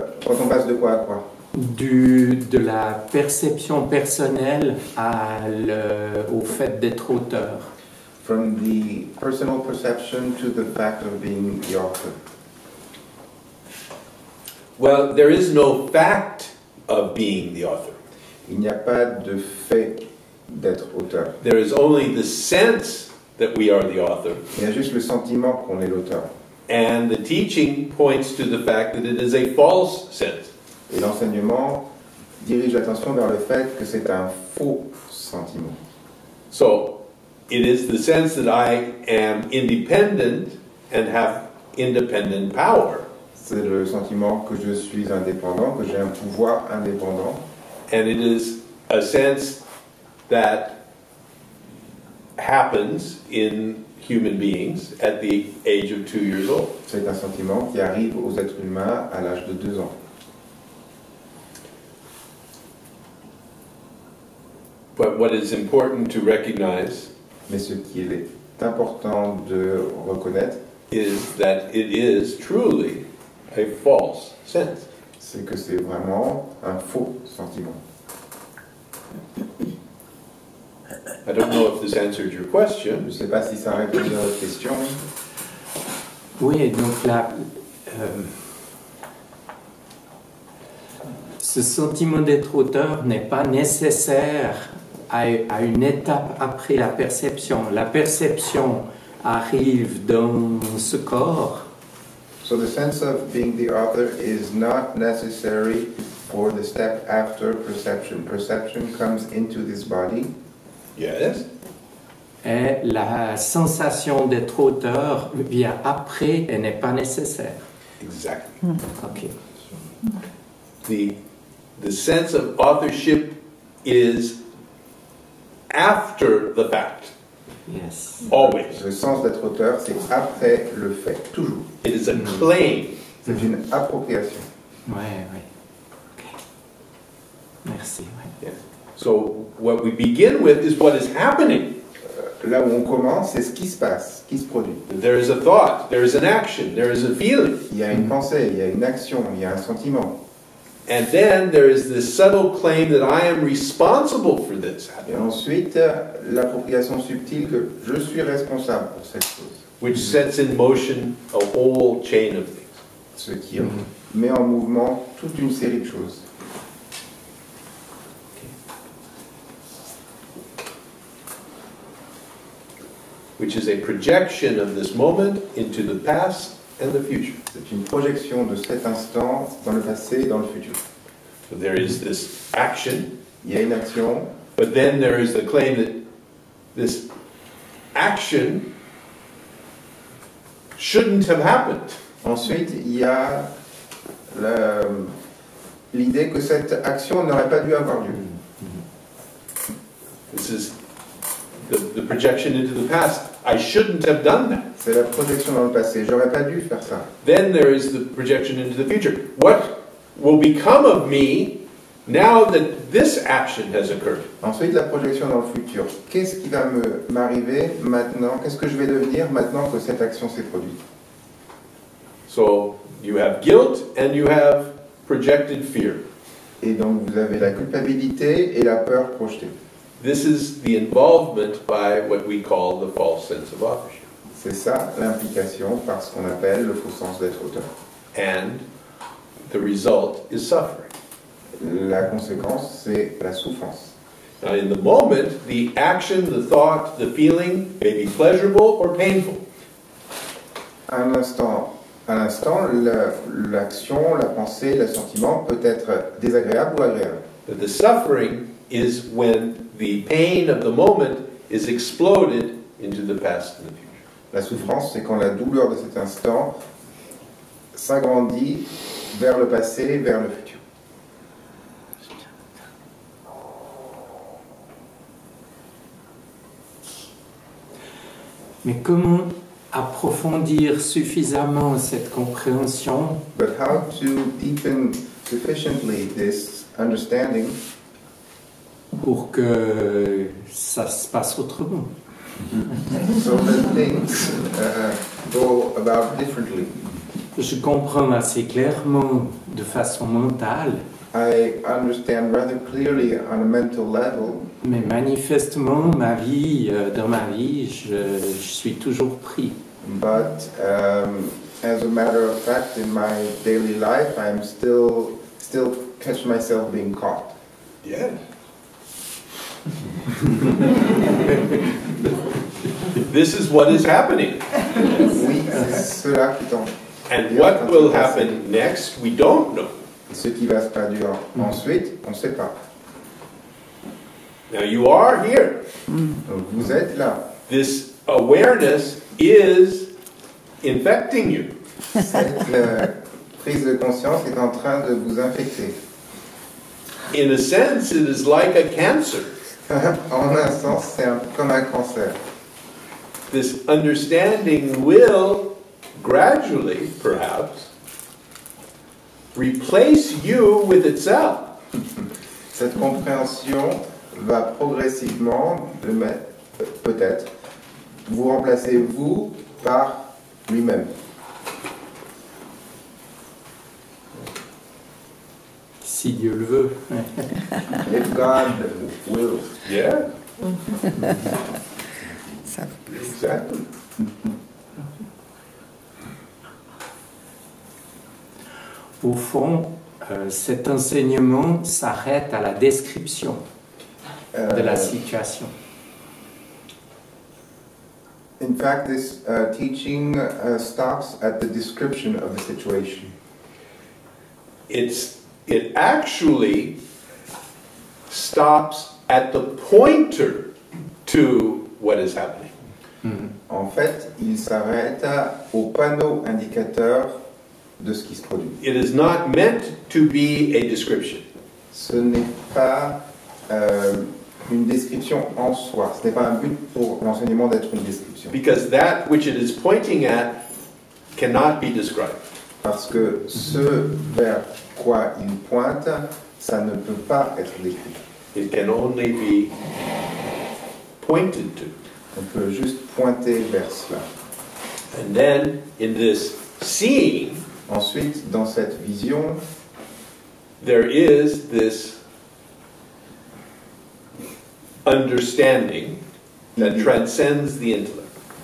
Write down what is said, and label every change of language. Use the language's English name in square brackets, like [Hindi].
[French] Quand on passe de quoi à quoi? De la perception personnelle au fait d'être auteur. [English] From the personal perception to the fact of being the author. Well, there is no fact of being the author. [French] Il n'y a pas de fait d'être auteur. [English] There is only the sense that we are the author. [French] Il y a juste le sentiment qu'on est l'auteur. [English] And the teaching points to the fact that it is a false sense. [French] Et l'enseignement dirige l'attention vers le fait que c'est un faux sentiment. [English] So, it is the sense that I am independent and have independent power. [French] C'est le sentiment que je suis indépendant, que j'ai un pouvoir indépendant. [English] And it is a sense that happens in human beings at the age of 2 years old. [French] C'est un sentiment qui arrive aux êtres humains à l'âge de 2 ans. [English] But what is important to recognize [French] Mais ce qui est important de reconnaître, [English] is that it is truly a false sense. [French] c'est que c'est vraiment un faux sentiment. [English] I don't know if this answered your [French] Je [English] question. [French] ne sais pas si ça répond à votre question. Oui, donc là, ce sentiment d'être auteur n'est pas nécessaire à une étape après la perception. La perception arrive dans ce corps. [English] So the sense of being the author is not necessary for the step after perception. Perception comes into this body. Yes. [French] Et la sensation d'être auteur vient après et n'est pas nécessaire. [English] Exactly. Ok. The sense of authorship is after the fact. Yes. Always. [French] Le sens d'être auteur, c'est après le fait, toujours. [English] It is a claim. [French] C'est une appropriation. Ouais. Ok. Merci. Ouais. [English] Yeah. So what we begin with is what is happening. [French] Là où on commence, c'est ce qui se passe, ce qui se produit. [English] There is a thought, there is an action, there is a feeling. [French] Il y a une pensée, il y a une action, il y a un sentiment. [English] And then there is this subtle claim that I am responsible for this, [French] Et ensuite, l'appropriation subtile que je suis responsable pour cette chose. [English] which sets in motion a whole chain of things. [French] Ce qui met en mouvement toute une série de choses. [English] Which is a projection of this moment into the past and the future. [French] C'est une projection de cet instant dans le passé et dans le futur. [English] So there is this action, [French] Il y a une action, [English] but then there is the claim that this action shouldn't have happened. [French] ensuite il y a l'idée que cette action n'aurait pas dû avoir lieu. [English] This is the projection into the past. I shouldn't have done that. [French] C'est la projection dans le passé, j'aurais pas dû faire ça. [English] Then there is the projection into the future. What will become of me now that this action has occurred? [French] Ensuite, la projection dans le futur. Qu'est-ce qui va m'arriver maintenant? Qu'est-ce que je vais devenir maintenant que cette action s'est produite? [English] So you have guilt and you have projected fear. [French] Et donc, vous avez la culpabilité et la peur projetée. [English] This is the involvement by what we call the false sense of authorship. [French] C'est ça l'implication par ce qu'on appelle le faux sens d'être auteur. [English] And the result is suffering. [French] La conséquence, c'est la souffrance. [English] Now, in the moment, the action, the thought, the feeling may be pleasurable or painful. [French] À l'instant, l'action, la pensée, le sentiment peut être désagréable ou agréable. [English] But the suffering is when the pain of the moment is exploded into the past and the future. [French] La souffrance, c'est quand la douleur de cet instant s'agrandit vers le passé, vers le futur. Mais comment approfondir suffisamment cette compréhension [English] But how to deepen sufficiently this understanding [French] pour que ça se passe autrement? [English] so that things go about differently? [French] Je comprends assez clairement de façon mentale, [English] I understand rather clearly on a mental level, [French] mais manifestement, dans ma vie, je suis toujours pris. [English] but as a matter of fact, in my daily life, I'm still catch myself being caught. Yeah. This is what is happening. [French] Oui, c'est cela qui tombe. [English] And what will happen next, we don't know. [French] Ce qui va se produire ensuite, on ne sait pas. [English] Now you are here. [French] Donc vous êtes là. [English] This awareness is infecting you. [French] Cette prise de conscience est en train de vous infecter. [English] In a sense, it is like a cancer. [French] En un sens, c'est comme un cancer. [English] This understanding will gradually, perhaps, replace you with itself. [French] Cette compréhension va progressivement, peut-être, vous remplacer vous par lui-même. Si Dieu le veut. [English] If God will. Yeah, Exactly. [French] Au fond, cet enseignement s'arrête à la description de la situation. [English] In fact, this teaching stops at the description of the situation. it actually stops at the pointer to what is happening. [French] En fait, il s'arrête au panneau indicateur de ce qui se produit. [English] It is not meant to be a description. [French] Ce n'est pas une description en soi. Ce n'est pas un but pour l'enseignement d'être une description. [English] Because that which it is pointing at cannot be described. [French] Parce que ce vers quoi il pointe, ça ne peut pas être décrit. [English] It can only be pointed to. [French] On peut juste pointer vers cela. [English] And then, in this seeing, [French] Ensuite, dans cette vision, [English] there is this understanding that transcends the intellect.